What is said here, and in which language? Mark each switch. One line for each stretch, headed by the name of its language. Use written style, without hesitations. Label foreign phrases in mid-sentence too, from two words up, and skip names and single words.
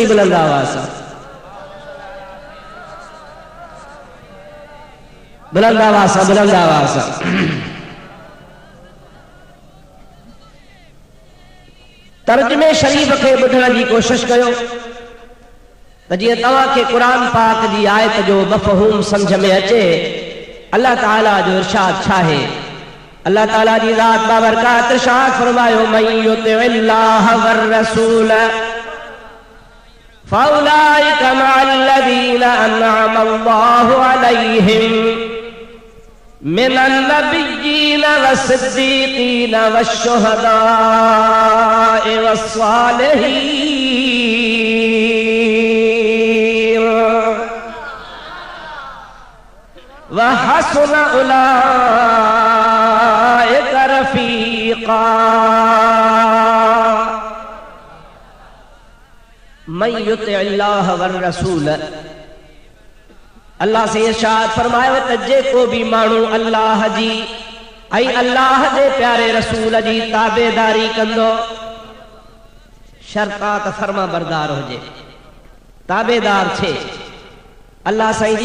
Sindhi: बुलंद आवाज़ सां बुलंद आवाज़ सां बुलंद आवाज़ सां तर्जुमे शरीफ खे ॿुधण जी कोशिश कयो त जीअं तव्हांखे क़ुरान पाक जी आयत जो मफ़हूम सम्झ में अचे। अल्लाह ताला जो इरशाद छा है? अल्लाह ताला जी ज़ात बाबरकात इरशाद फरमायो,
Arabic: من يطع الله والرسول فأولئك مع الذين أنعم الله عليهم من النبيين والصديقين والشهداء والصالحين وحسن أولئك رفيقا. من يطع الله والرسول,
Sindhi: अल्लाह से इरशाद फरमायो त जेको भी माण्हू अल्लाह जी ऐं अल्लाह जे प्यारे रसूल जी ताबेदारी कंदो, शर्त त फर्मा बरदार हुजे, ताबेदार थे, अल्लाह साईं जी